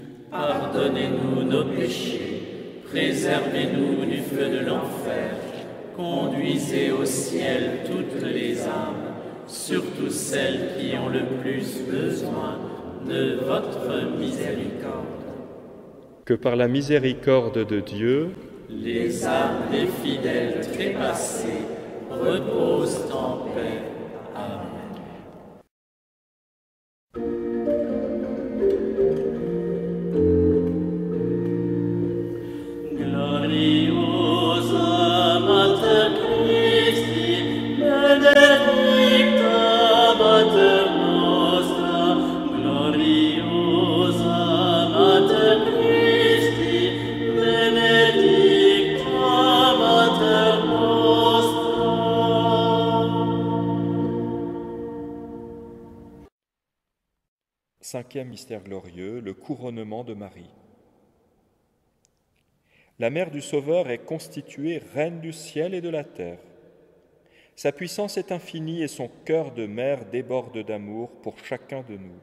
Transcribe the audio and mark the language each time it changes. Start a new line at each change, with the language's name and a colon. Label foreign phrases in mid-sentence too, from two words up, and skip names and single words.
French: pardonnez-nous nos péchés, préservez-nous du feu de l'enfer, Conduisez au ciel toutes les âmes, surtout celles qui ont le plus besoin de votre miséricorde. Que par la miséricorde de Dieu, les âmes des fidèles trépassés reposent en paix. Amen.
Latin: Gloriosa Mater Christi, benedicta Mater nostra, gloriosa Mater Christi, benedicta Mater nostra.
French: Cinquième mystère glorieux, le couronnement de Marie. La mère du Sauveur est constituée reine du ciel et de la terre. Sa puissance est infinie et son cœur de mère déborde d'amour pour chacun de nous.